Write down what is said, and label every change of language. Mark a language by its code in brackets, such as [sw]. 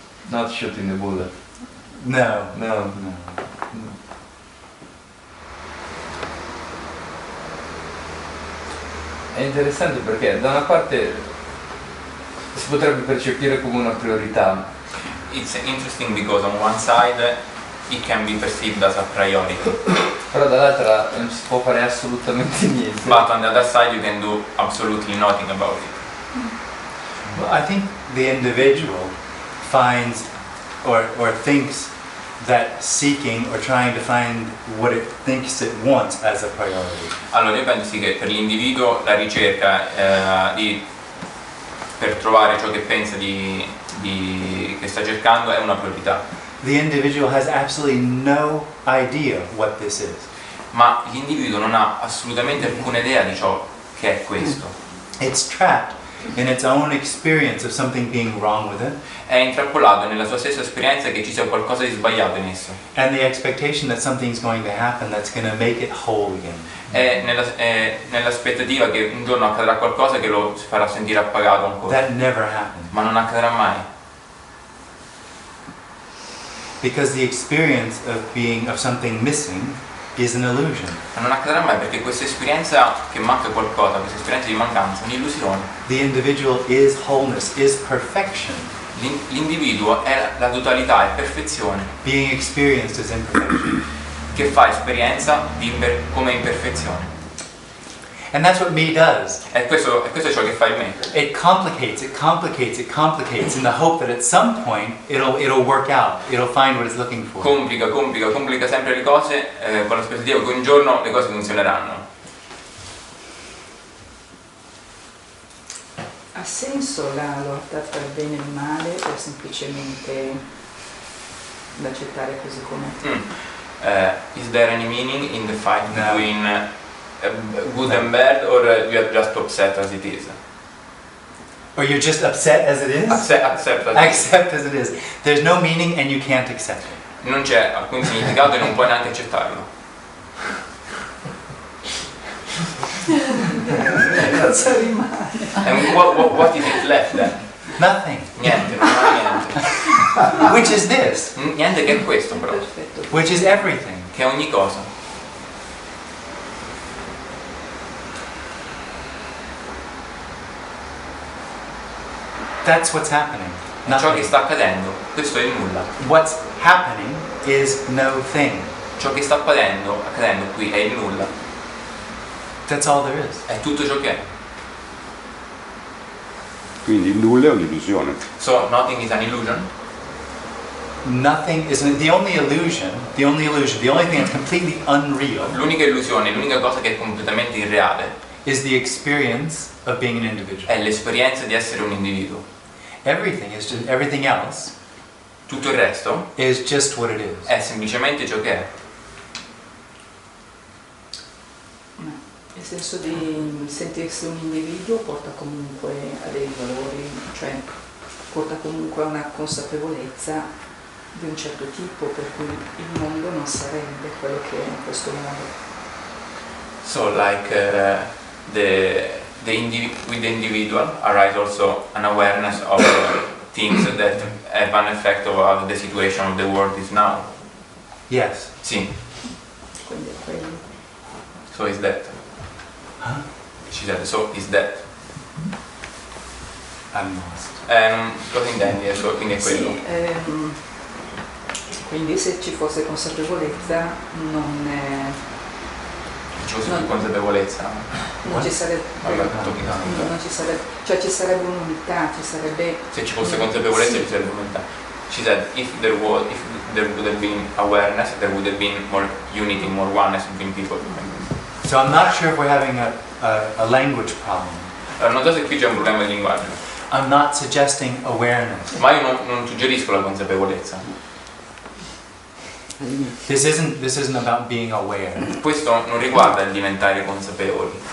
[en] Not shooting the bullet. No. No. [it] È interessante perché da una parte si potrebbe percepire come una priorità. [en] It's interesting because on one side it can be perceived as a priority, [it] Però dall'altra non si può fare assolutamente niente. [en] but on the other side you can do absolutely nothing about it. Well, I think the individual finds or thinks that seeking or trying to find what it thinks it wants as a priority. [it] Allora io penso sì che per l'individuo la ricerca per trovare ciò che pensa che sta cercando è una priorità, [en] The individual has absolutely no idea what this is. [it] ma l'individuo non ha assolutamente alcuna idea di ciò che è questo. [en] It's trapped in its own experience of something being wrong with it, [it] È intrappolato nella sua stessa esperienza che ci sia qualcosa di sbagliato in esso, [en] and the expectation that something's going to happen that's going to make it whole again. [it] è nell'aspettativa che un giorno accadrà qualcosa che lo farà sentire appagato ancora, [en] That never happens. [it] ma non accadrà mai. [en] Because the experience of something missing is an illusion. [it] Ma non accadrà mai perché questa esperienza che manca qualcosa, questa esperienza di mancanza è un'illusione. [en] The individual is wholeness, is perfection. [it] L'individuo è la totalità, è perfezione, [en] Being experienced as imperfection. [it] che fa esperienza come imperfezione. [en] And that's what me does. [it] E questo è ciò che fa il me. [en] It complicates in the hope that at some point it'll work out. It'll find what it's looking for. [it] Complica sempre le cose con l'aspettativa che un giorno le cose funzioneranno. Ha senso la lotta tra il bene e il male o semplicemente da accettare così com'è? [en] Is there any meaning in the fight No. between good and bad, or you are just upset as it is? Or you're just upset as it is? Accept as it is. Accept as it is. There's no meaning and you can't accept it. [it] Non c'è alcun significato e non puoi neanche accettarlo. Cosa rimane? [en] And what is it left then? Nothing. [it] Niente, non rimane niente. [en] Which is this? [it] Niente che è questo però, Perfetto. [en] Which is everything. [it] che è ogni cosa. [en] That's what's happening. [it] È ciò che [en] Nothing. [it] sta accadendo, questo è il nulla. [en] What's happening is no thing. [it] Ciò che sta accadendo qui è il nulla, [en] That's all there is. [it] è tutto ciò che è. Quindi il nulla è un'illusione. [en] So nothing is an illusion. Nothing is the only illusion, the only thing that's completely unreal [it] L'unica illusione, l'unica cosa che è completamente irreale [en] is the experience of being an individual. [it] è l'esperienza di essere un individuo. [en] Everything else [it] Tutto il resto [en] is just what it is. [it] è semplicemente ciò che è. Il senso di sentirsi un individuo porta comunque a dei valori, cioè porta comunque a una consapevolezza di un certo tipo, per cui il mondo non sarebbe quello che è in questo modo. [en] So like with the individual arise also an awareness of things that have an effect of how the situation of the world is now. Yes. [it] Sì, Quindi è quello. [en] so is that. Huh? She said, so is that. I'm lost. [it] Cosa intendi? Quindi è quello. Sì, quindi se ci fosse consapevolezza non Ci fosse più consapevolezza. ci sarebbe, non ci sarebbe, cioè ci sarebbe un'unità, ci sarebbe... Se ci fosse consapevolezza ci sarebbe unità. [en] She said if there would have been awareness, there would have been more unity, more oneness between people. So I'm not sure if we're having a language problem. [it] Allora, non so se qui c'è un problema di linguaggio, [en] I'm not suggesting awareness. [it] ma io non suggerisco la consapevolezza. [en] This isn't about being aware. [it] Questo non riguarda il diventare consapevoli.